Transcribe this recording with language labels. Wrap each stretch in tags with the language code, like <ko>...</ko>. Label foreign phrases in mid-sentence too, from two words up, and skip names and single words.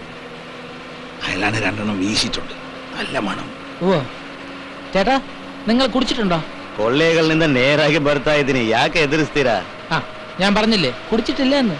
<ml>അയാളാണ് 2 എണ്ണം വീശിയിട്ടുണ്ട്. നല്ല മണം. ഓ ചേട്ടാ, നിങ്ങൾ കുടിച്ചിട്ടുണ്ടോ?</ml> <kn>ಕೊಳ್ಳೇಗಲ್ ನಿಂದ ನೇರಾಗಿ ಬರ್ತಾ ಇದ್ದೀನಿ. ಯಾಕೆ ಎದುರಿಸ್ತೀರಾ?</kn> <ml>ഞാൻ പറഞ്ഞില്ലേ കുടിച്ചിട്ടില്ല എന്ന്.</ml>